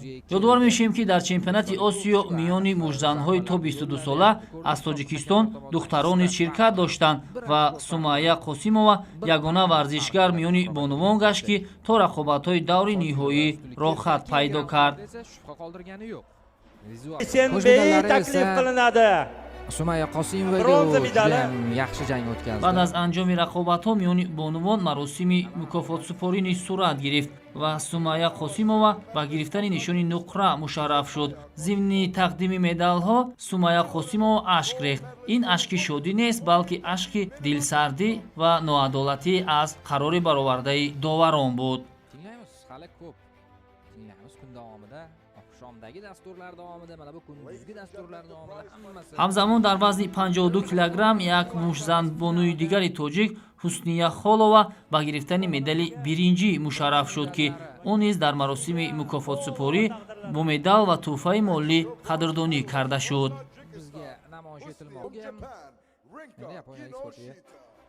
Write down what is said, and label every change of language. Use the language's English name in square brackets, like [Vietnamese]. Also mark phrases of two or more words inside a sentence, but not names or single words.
[Tajik] ёдовар мешавем, ки дар чемпионати Осиё миёни мушзанҳои то 22 сола аз Тоҷикистон духтарон низ ширкат доштанд ва Сумая Қосимова ягона варзишгар миёни бонувон гашт, ки то рақобатҳои даври ниҳоӣ роҳхат пайдо кард. [Uzbek] Esenbey taklif qilinadi. Sumaya Qosimovaga Bronza medali. yaxshi jang o'tkazdi. [Tajik] баъд аз анҷоми рақобатҳо миёни бонувон маросими мукофотсупорӣ низ сурат гирифт ва Сумая Қосимова ба гирифтани нишони нуқра мушарраф шуд. зимни тақдими медалҳо Сумая Қосимова ашк рехт. ин ашки шодӣ нест, балки ашки дилсардӣ ва ноадолатӣ аз қарори баровардаи доварон буд. [Uzbek] Tinglaymiz, hali ko'p. Tinglaymiz kun davomida, oqshomdagi dasturlar davomida, mana bu kunduzgi dasturlar davomida hammasi. [Tajik] ҳамзамон дар вазни 52 килограмм як мушзанбонуи дигари тоҷик Ҳусния Холова ба гирифтани медали биринҷӣ мушарраф шуд, ки ӯ низ дар маросими мукофотсупорӣ бо медал ва тӯҳфаи молӣ қадрдонӣ карда шуд. [Uzbek] Bizga namoyish etilmoqda. Yaponiya eksportiga